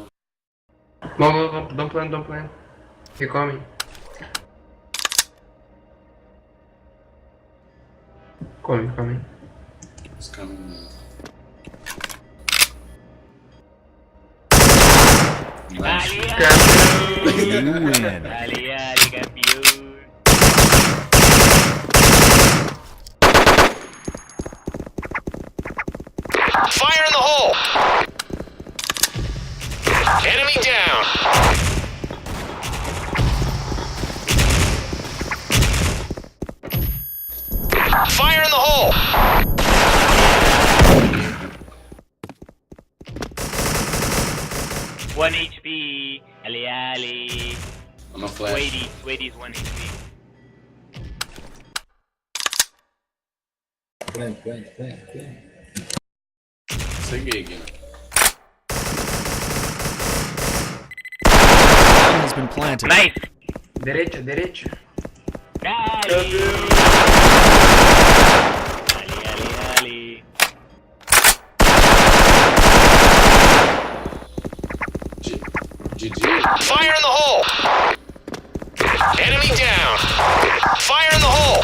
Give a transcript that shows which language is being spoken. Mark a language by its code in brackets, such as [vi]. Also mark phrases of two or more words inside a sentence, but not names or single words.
[en] No, don't plan. He coming. Coming. He's coming. Nice. Ali, You win. Ali, Ali, campeón. Fire in the hole! Enemy down! Fire in the hole! One HP. Ali, Ali. I'm a flash. Sweeties, 1 HP. Plant. [pt] Cheguei aqui. [en] Bomb has been planted. Nice. Derecha. Ali, Ali. GG. Fire in the hole! Enemy down! Fire in the hole!